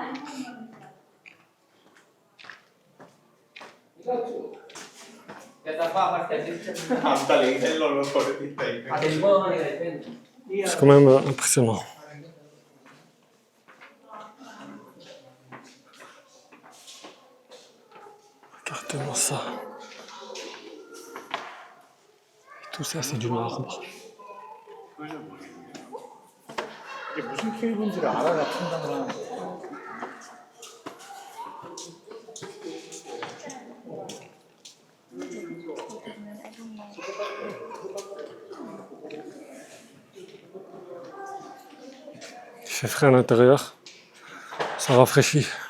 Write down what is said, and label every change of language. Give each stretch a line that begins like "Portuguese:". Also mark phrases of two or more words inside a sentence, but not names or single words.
French: C'est quand même impressionnant. Regardez-moi ça. Et tout ça, c'est du marbre.
Korean: 무슨 케이블인지를 알아야 판단을 하는 거예요.
French: Il fait frais à l'intérieur. Ça rafraîchit.